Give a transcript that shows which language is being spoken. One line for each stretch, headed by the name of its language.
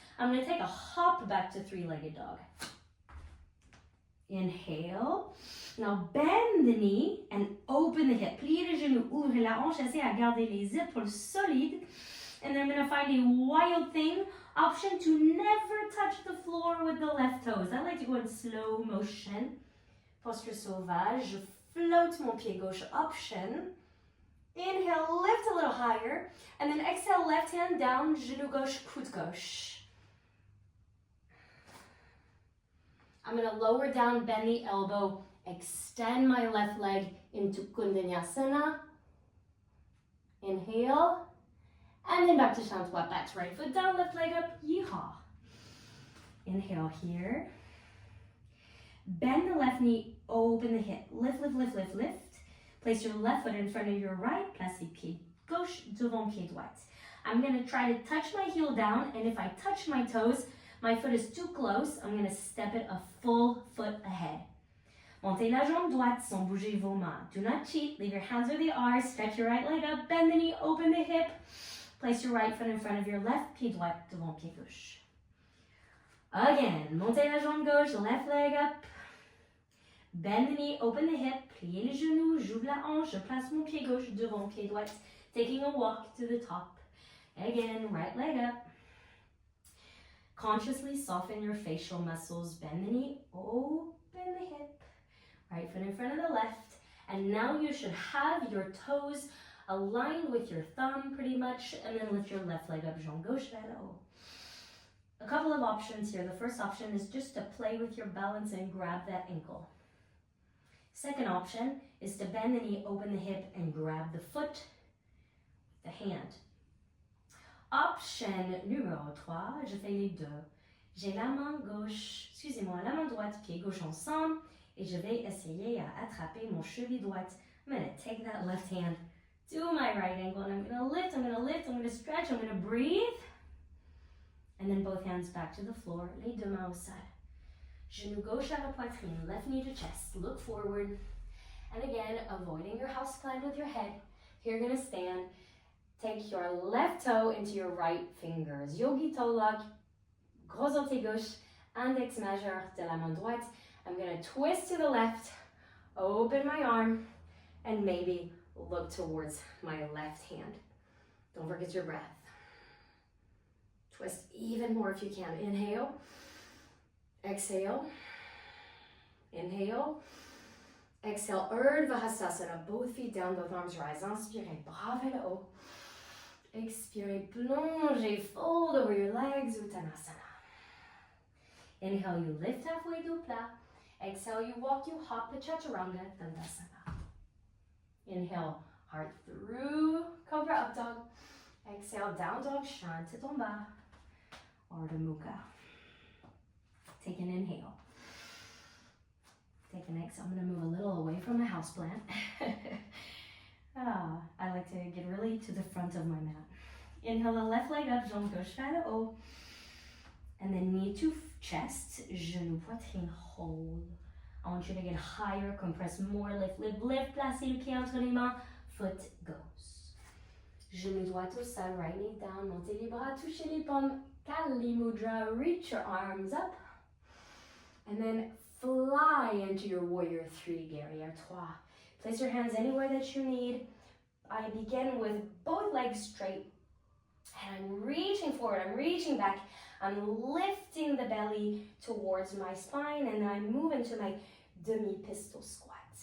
English: I'm going to take a hop back to three-legged dog. Inhale. Now bend the knee and open the hip.
French: Pliez le genou, ouvrez la hanche, essayez à garder les épaules solides.
English: And then I'm going to find a wild thing option to never touch the floor with the left toes. I like to go in slow motion.
French: Posture sauvage. Je float mon pied gauche, option.
English: Inhale, lift a little higher. And then exhale, left hand down,
French: genou gauche, coude gauche.
English: I'm going to lower down, bend the elbow, extend my left leg into Kundalini. Inhale. And then back to
French: chant trois pattes.
English: Right foot down, left leg up, yeehaw. Inhale here. Bend the left knee, open the hip. Lift, lift, lift, lift, lift. Place your left foot in front of your right.
French: Placez pied gauche devant pied droite.
English: I'm going to try to touch my heel down, and if I touch my toes, my foot is too close, I'm going to step it a full foot ahead.
French: Montez la jambe droite sans bouger vos mains.
English: Do not cheat. Leave your hands where they are. Stretch your right leg up. Bend the knee. Open the hip. Place your right foot in front of your left.
French: Pied droit devant pied gauche.
English: Again.
French: Montez la jambe gauche.
English: Left leg up. Bend the knee. Open the hip.
French: Pliez les genoux. J'ouvre la hanche. Je place mon pied gauche devant pied droit.
English: Taking a walk to the top. Again. Right leg up. Consciously soften your facial muscles. Bend the knee. Open the hip. Right foot in front of the left, and now you should have your toes aligned with your thumb pretty much, and then lift your left leg up,
French: jambe gauche vers le haut.
English: A couple of options here. The first option is just to play with your balance and grab that ankle. Second option is to bend the knee, open the hip, and grab the foot with the hand.
French: Option numéro 3, je fais les deux. J'ai la main gauche, la main droite, pied gauche ensemble, et je vais essayer à attraper mon cheville droite.
English: I'm going to take that left hand to my right ankle, and I'm going to lift, I'm going to lift, I'm going to stretch, I'm going to breathe. And then both hands back to the floor,
French: les deux mains au sol. Genou gauche à la poitrine,
English: left knee to chest, look forward. And again, avoiding your house plant with your head. Here you're going to stand. Take your left toe into your right fingers. Yogi toe lock,
French: gros orteil gauche, index majeur de la main droite.
English: I'm going to twist to the left, open my arm, and maybe look towards my left hand. Don't forget your breath. Twist even more if you can. Inhale, exhale, inhale, exhale, Urdhva Hastasana, both feet down, both arms rise.
French: Inspirez, bras vers le haut. Expirez, plongez,
English: fold over your legs, Uttanasana. Inhale, you lift halfway,
French: dos plat.
English: Exhale, you walk, you hop, the Chaturanga, Dandasana. Inhale, heart through, Cobra Up Dog. Exhale, Down Dog, Shanti Tomba, Ardha Mukha. Take an inhale. Take an exhale. I'm going to move a little away from my houseplant. I like to get really to the front of my mat. Inhale the left leg up,
French: jambe gauche vers le haut.
English: And then knee to chest,
French: genou, poitrine,
English: hold. I want you to get higher, compress more, lift, lift, lift.
French: Placez le pied entre les mains,
English: foot goes.
French: Genou droit au sol,
English: right knee down,
French: montez les bras, touchez les pommes.
English: Kali Mudra, reach your arms up. And then fly into your warrior 3, guerrière 3. Place your hands anywhere that you need. I begin with both legs straight. And I'm reaching forward, I'm reaching back. I'm lifting the belly towards my spine, and then I move into my demi-pistol squat.